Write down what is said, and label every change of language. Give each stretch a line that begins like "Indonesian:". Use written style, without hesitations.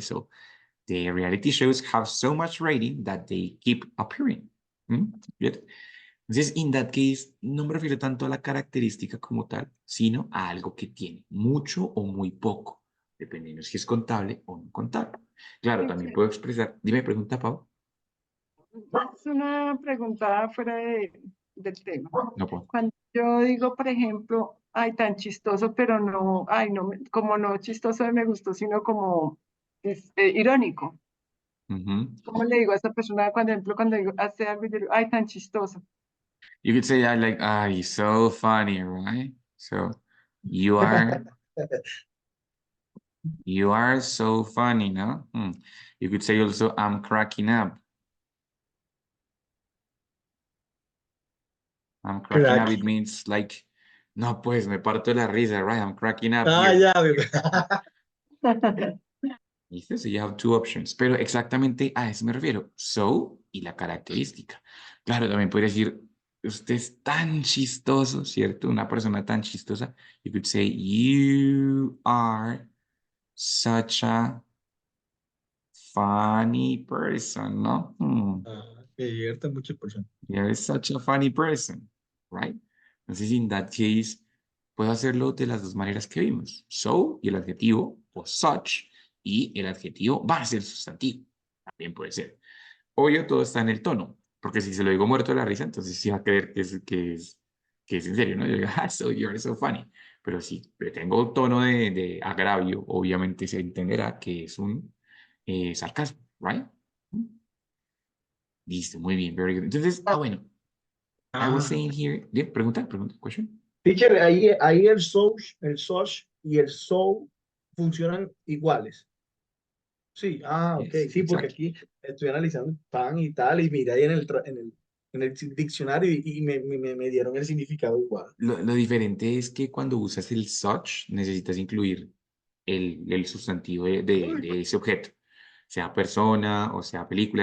English: So, the reality shows have so much rating that they keep appearing. Good.
Spanish: Entonces,
English: in that case,
Spanish: no me refiero tanto a la característica como tal, sino a algo que tiene mucho o muy poco, dependiendo si es contable o no contable. Claro, también puedo expresar. Dime, pregunta, Pau. Es una pregunta fuera del tema. No puedo. Cuando yo digo, por ejemplo, ay, tan chistoso, pero no, ay, no, como no chistoso me gustó, sino como es irónico. Mhm. ¿Cómo le digo a esa persona, cuando, por ejemplo, cuando digo, hace algo, yo digo, ay, tan chistoso?
English: You could say that like, ah, you're so funny, right? So you are so funny, no? You could say also, I'm cracking up. I'm cracking up. Crack. It means like,
Spanish: no, pues me parto de la risa,
English: right? I'm cracking up Ah, here.
Spanish: ya. ¿Viste?
English: So you have two options.
Spanish: Pero exactamente a eso me refiero. So y la característica. Claro, también podría decir, usted es tan chistoso, ¿cierto? Una persona tan chistosa.
English: You could say, you are such a funny person, ¿no?
Spanish: Me divierte muchas personas.
English: You're such a funny person, right?
Spanish: Entonces,
English: in that case,
Spanish: puedo hacerlo de las dos maneras que vimos. So y el adjetivo, o such, y el adjetivo va a ser sustantivo. También puede ser. Obvio, todo está en el tono, porque si se lo digo muerto de la risa, entonces sí va a creer que es en serio, ¿no? Yo digo,
English: ah, so you're so funny.
Spanish: Pero si le tengo tono de agravio, obviamente se entenderá que es un sarcasmo, right? Listo, muy bien,
English: very good.
Spanish: Entonces, bueno,
English: I was Ah, saying here, yeah,
Spanish: pregunta,
English: question.
Spanish: teacher, ahí el soch y el so funcionan iguales. Sí, ok,
English: Yes,
Spanish: sí, porque
English: exactly.
Spanish: aquí estoy analizando pan y tal, y miré ahí en el diccionario y me dieron el significado igual. Lo diferente es que cuando usas el such, necesitas incluir el sustantivo de ese objeto, sea persona o sea película.